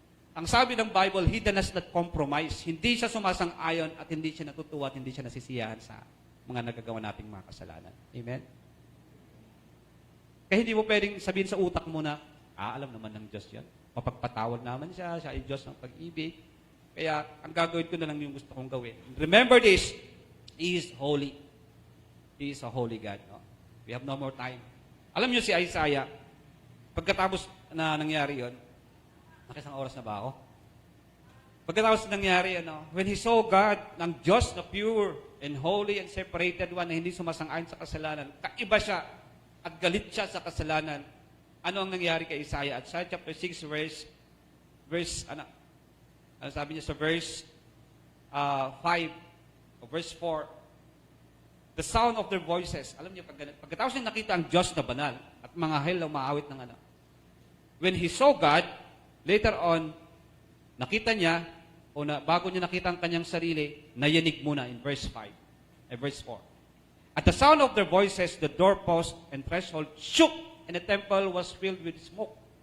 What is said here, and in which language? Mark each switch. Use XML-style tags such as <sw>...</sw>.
<tl>Ang sabi ng Bible,</tl> <en>He does not compromise.</en> <tl>Hindi siya sumasang-ayon at hindi siya natutuwa at hindi siya nasisiyahan sa mga nagagawa nating mga kasalanan. Amen? Kaya hindi mo pwedeng sabihin sa utak mo na, alam naman ng Diyos yan. Mapagpatawad naman siya ay Diyos ng pag-ibig. Kaya ang gagawin ko na lang yung gusto kong gawin.</tl> <en>Remember this, He is holy. He is a holy God. No? We have no more time.</en> <tl>Alam niyo si Isaiah, Pagkatapos na nangyari yon, nakisang oras na ba ako? Pagkatapos nangyari,</tl> <en>when he saw God,</en> <tl>ng Diyos na</tl> <en>pure and holy and separated one,</en> <tl>na hindi sumasang-ayon sa kasalanan, kaiba siya at galit siya sa kasalanan. Ano ang nangyari kay Isaiah? At Isaiah chapter 6, ano sabi niya sa verse 5 o verse 4,</tl> <en>the sound of their voices.</en> <tl>Alam niyo, pagkatapos niya nakita ang Diyos na banal at mga hell na umaawit ng</tl> <en>when he saw God,</en> <tl>later on, nakita niya, bago niya nakita ang kanyang sarili, nayanig muna in verse 5, verse 4.</tl> <en>At the sound of their voices, the doorpost and threshold shook, and the temple was filled with smoke.</en>